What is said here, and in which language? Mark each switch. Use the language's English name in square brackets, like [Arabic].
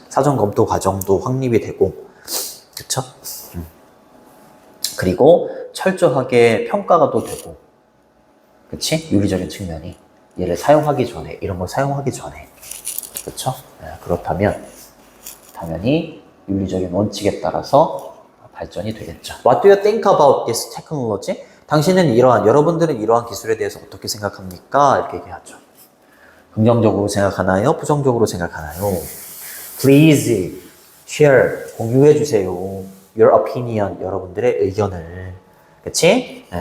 [Korean] 사전 검토 과정도 확립이 되고, 그쵸? 그리고 철저하게 평가가 또 되고, 그치? 윤리적인 측면이. 얘를 사용하기 전에, 이런 걸 사용하기 전에. 그쵸? 그렇다면, 당연히 윤리적인 원칙에 따라서 발전이 되겠죠. [English] What do you think about this technology? [Korean] 당신은 여러분들은 이러한 기술에 대해서 어떻게 생각합니까? 이렇게 얘기하죠. 긍정적으로 생각하나요? 부정적으로 생각하나요? [English] Please share, [Korean] 공유해 주세요. [English] Your opinion, [Korean] 여러분들의 의견을. 그치?